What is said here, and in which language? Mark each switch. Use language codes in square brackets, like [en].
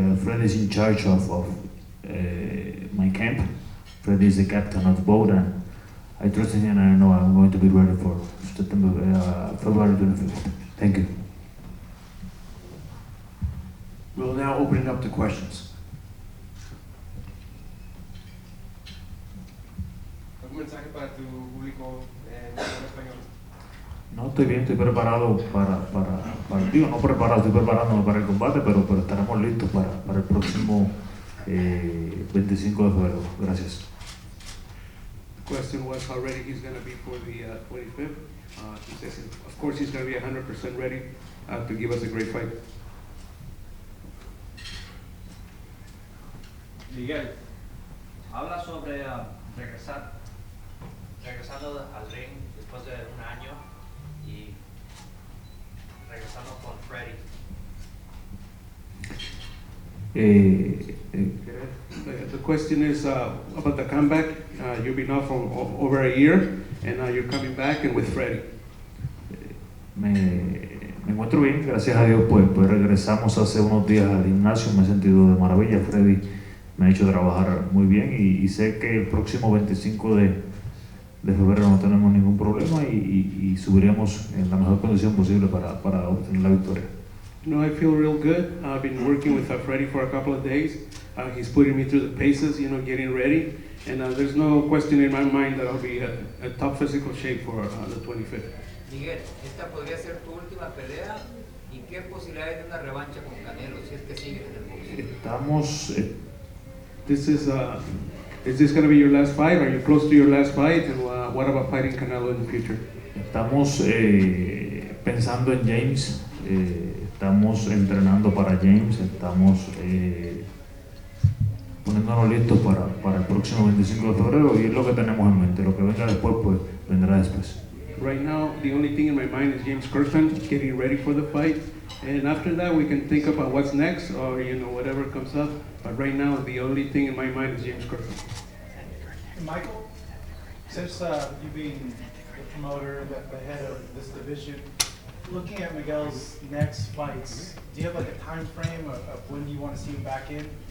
[en] Freddy's in charge of my camp. Freddy is the captain of the boat, and I trust in him, and I know I'm going to be ready for February 25th. Thank you. We'll now open it up to questions. [es] ¿Algún mensaje para tu público en español? No, estoy bien, estoy preparado digo, no preparado, estoy preparándome para el combate, pero estaremos listos para el próximo 25 de febrero. Gracias. [en] The question was how ready he's going to be for the 25th. He says, of course, he's going to be 100% ready to give us a great fight. [es] Miguel, habla sobre regresando al ring después de un año y regresando con Freddy. [en] The question is about the comeback. You've been off for over a year, and now you're coming back and with Freddy. [es] Me encuentro bien, gracias a Dios, pues regresamos hace unos días al gimnasio, me he sentido de maravilla. Freddy me ha hecho trabajar muy bien y sé que el próximo 25 de febrero no tenemos ningún problema y subiremos en la mejor condición posible para obtener la victoria. [en] No, I feel real good. I've been working with Freddy for a couple of days. He's putting me through the paces, getting ready. And there's no question in my mind that I'll be at top physical shape for the 25th. [es] Miguel, esta podría ser tu última pelea y qué posibilidades de una revancha con Canelo si es que sigues en el boxeo. Estamos [en] Is this going to be your last fight? Are you close to your last fight? And what about fighting Canelo in the future? [es] Estamos pensando en James, estamos entrenando para James, estamos poniéndonos listos para el próximo 25 de febrero y es lo que tenemos en mente. Lo que venga después, pues vendrá después. [en] Right now, the only thing in my mind is James Kirkland getting ready for the fight. And after that, we can think about what's next or, whatever comes up. But right now, the only thing in my mind is James Kirkland. Michael, since you being the promoter, the head of this division, looking at Miguel's next fights, do you have like a time frame of when you want to see him back in?